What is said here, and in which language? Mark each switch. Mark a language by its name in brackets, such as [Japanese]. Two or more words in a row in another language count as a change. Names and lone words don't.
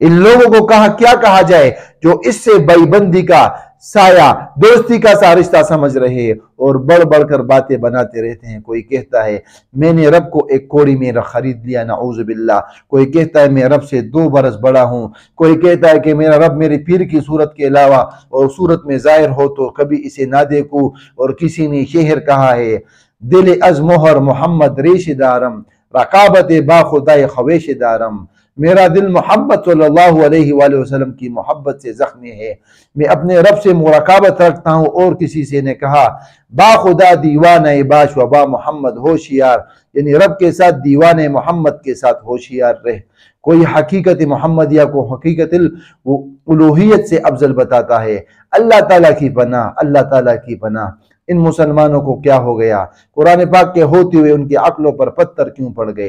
[Urdu] ان لوگوں کو کیا کہا جائے جو اس سے بھائی بندی کا سایہ، دوستی کا سارشتہ سمجھ رہے ہیں اور بڑھ بڑھ کر باتیں بناتے رہتے ہیں۔ کوئی کہتا ہے میں نے رب کو ایک کوڑی میں خرید لیا، [Arabic] نعوذ باللہ۔ [Urdu] کوئی کہتا ہے میں رب سے 2 برس بڑا ہوں۔ کوئی کہتا ہے کہ میرا رب میرے پیر کی صورت کے علاوہ اور صورت میں ظاہر ہو تو کبھی اسے نہ دیکھوں۔ اور کسی نے شعر کہا ہے [Persian] دل از مہر محمد ریش دارم، رقابت با خدائے خویش دارم۔ [Urdu] میرا دل محمد [Arabic] صلی اللہ علیہ وآلہ وسلم [Urdu] کی محبت سے زخمی ہے، میں اپنے رب سے مراقبت رکھتا ہوں۔ اور کسی سے نے کہا [Persian] با خدا دیوانہ باش و با محمد ہوشیار، [Urdu] یعنی رب کے ساتھ دیوانہ محمد کے ساتھ ہوشیار رہ۔ کوئی حقیقت محمدیہ کو حقیقت الوہیت سے افضل بتاتا ہے۔ اللہ تعالیٰ کی پناہ، اللہ تعالیٰ کی پناہ۔ ان مسلمانوں کو کیا ہو گیا؟ قرآن پاک کے ہوتے ہوئے ان کی عقلوں پر پتھر کیوں پڑ گئے؟